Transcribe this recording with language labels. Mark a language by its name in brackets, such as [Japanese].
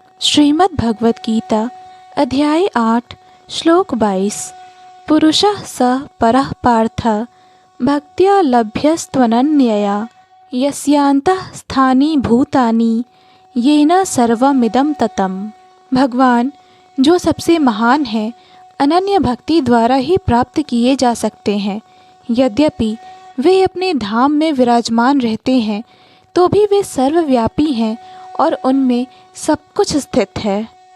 [Hindi] श्रीमद् भगवत गीता अध्याय 8 श्लोक 22। [Sanskrit] पुरुषः स परः पार्थ भक्त्या लभ्यस्त्वनन्यया यस्यान्तः स्थानि भूतानि येन सर्वमिदं ततम्। [Hindi] भगवान जो सबसे महान है अनन्य भक्ति द्वारा ही प्राप्त किए जा सकते हैं। यद्यपि वे अपने धाम में विराजमान रहते हैं तो भी वे सर्वव्यापी हैं और उनमें सब कुछ स्थित है।